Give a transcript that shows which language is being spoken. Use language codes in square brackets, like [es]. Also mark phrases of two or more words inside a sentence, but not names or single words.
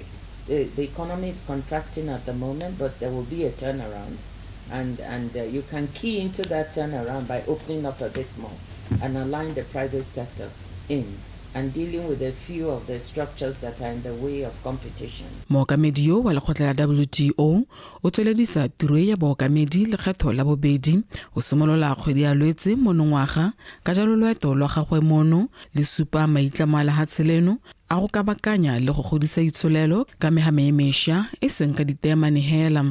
[en] The economy is contracting at the moment, but there will be a turnaround. And you can key into that turnaround by opening up a bit more and align the private sector in and dealing with a few of the structures that are in the way of competition. [tn] Mookamedi yo wa lekgotla la WTO o tsweledisa tiro ya bookamedi lekgetho la bobedi o simolola kgwedi ya Lwetse monongwaga ka jalo loeto lwa gagwe mono le supa maitlamo a lehatshe leno a go kabakanya le go godisa itsholelo ka mehame e mešwa e seng ka diteemane hela.